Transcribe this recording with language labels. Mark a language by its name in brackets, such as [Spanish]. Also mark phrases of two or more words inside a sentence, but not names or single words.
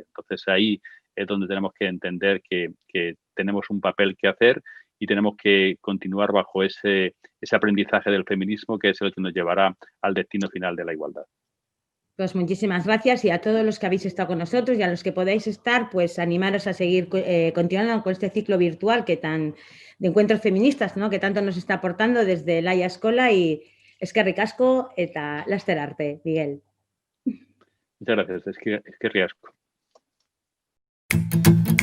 [Spanish] Entonces ahí es donde tenemos que entender que tenemos un papel que hacer y tenemos que continuar bajo ese aprendizaje del feminismo, que es el que nos llevará al destino final de la igualdad. Pues muchísimas gracias y a todos los que habéis estado con nosotros y a los que podáis estar, pues animaros a seguir continuando con este ciclo virtual de encuentros feministas, ¿no? Que tanto nos está aportando desde Laia Eskola y [Basque] eskerrik asko eta laster arte, [Spanish] Miguel. Muchas gracias, [Basque] eskerrik asko.